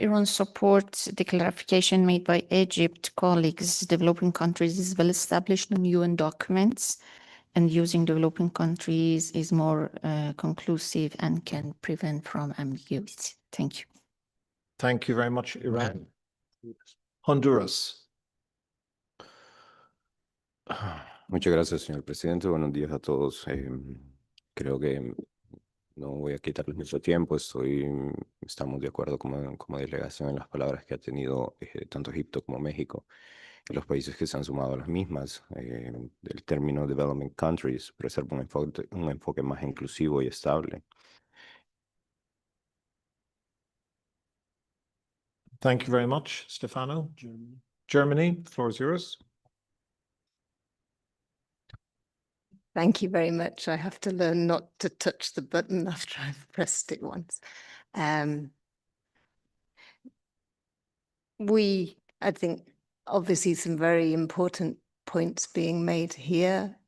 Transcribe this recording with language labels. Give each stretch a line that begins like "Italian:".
English: Iran supports the clarification made by Egypt colleagues. Developing countries is well established in UN documents, and using developing countries is more conclusive and can prevent from ambiguity. Thank you. Thank you very much, Iran. Honduras.
Spanish: Muchas gracias, señor presidente. Buenos días a todos. Creo que no voy a quitarles mucho tiempo. Estamos de acuerdo como delegación en las palabras que ha tenido tanto Egipto como México y los países que se han sumado a las mismas. El término development countries preserva un enfoque más inclusivo y estable.
English: Thank you very much, Stefano. Germany, the floor is yours. Thank you very much. I have to learn not to touch the button after I've pressed it once. I think, obviously some very important points being made here.